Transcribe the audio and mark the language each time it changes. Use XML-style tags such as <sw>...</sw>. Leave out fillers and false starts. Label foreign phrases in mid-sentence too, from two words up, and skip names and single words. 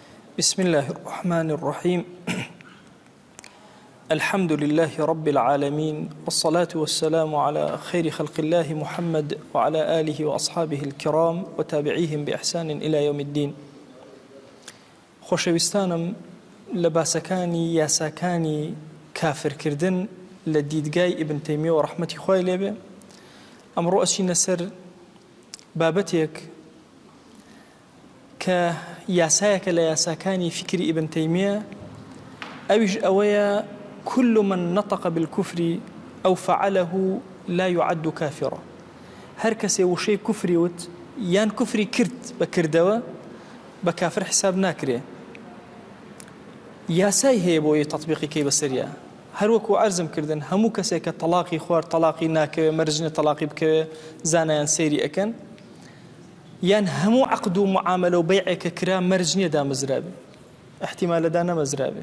<ar>بسم الله الرحمن الرحيم الحمد لله رب العالمين والصلاة والسلام على خير خلق الله محمد وعلى آله وأصحابه الكرام وتابعيهم بإحسان إلى يوم الدين.</ar> <ckb>خۆشەویستانم لە باسەکانی یاساکانی کافرکردن لە دیدگای ئیبن تەیمیە و ڕەحمەتی خوای لێبێ ئەمڕۆ ئەچینە سەر بابەتێک کە یاسایەکە لە یاساکانی فکری ئیبن تەیمیە، ئەویش ئەوەیە</ckb> <ar>كل من نطق بالكفر أو فعله لا يعد كافرا.</ar> <ckb>هەر کەسێ وشەی کوفری وت یان کوفری کرد بەکردەوە بە کافر حساب ناکرێ. یاسای هەیە بۆ تەطبیقی کەی بەسەریە. هەروەکو عەرزم کردن هەموو کەسێک کە تەلاقی خوارد تەلاقی ناکەوێ مەرجنە تەلاقی بکەوێ زانایان سەیری ئەکەن، یان هەموو عەقد و معاملە و بەیعێکە کرا مەرج نییە دامەزرابێ، احتیمالەدا نەمەزرابێ.</ckb>